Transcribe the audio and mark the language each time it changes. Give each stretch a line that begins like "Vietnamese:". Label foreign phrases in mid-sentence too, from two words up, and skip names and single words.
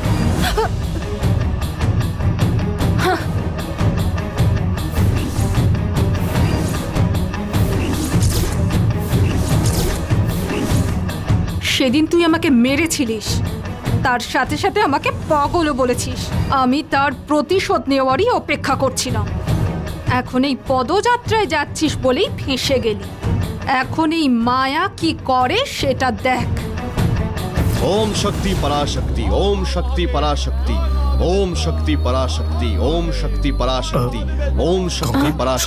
Bangla: সেদিন তুই আমাকে মেরেছিলিস, তার সাথে সাথে আমাকে পাগলও বলেছিস। আমি তার প্রতিশোধ নেওয়ারই অপেক্ষা করছিলাম। এখন এই পদযাত্রায় যাচ্ছিস বলেই ফেঁসে গেলি। এখন এই মায়া কি করে সেটা দেখ।
Sanskrit: ओम शक्ति पराशक्ति, ओम शक्ति पराशक्ति, ओम शक्ति पराशक्ति, ओम शक्ति पराशक्ति, ओम शक्ति पराशक्ति।